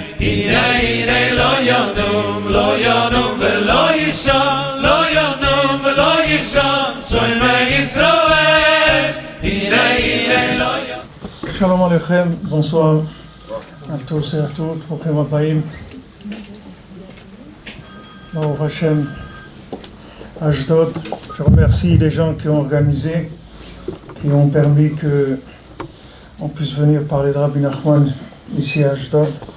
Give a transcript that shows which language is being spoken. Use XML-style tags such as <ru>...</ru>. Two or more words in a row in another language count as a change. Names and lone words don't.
<he>הנה הנה לא ינום לא ינום ולא יישן לא ינום ולא יישן שומע ישראל הנה הנה לא ינום. שלום עליכם,</he> <fr>bonsoir à tous et à toutes,</fr> <he>ברוכים הבאים. ברוך השם,</he> <fr>Ashdod, je remercie les gens qui ont organisé, qui ont permis qu'on puisse venir parler de Rabbi Nachman ici à Ashdod.</fr>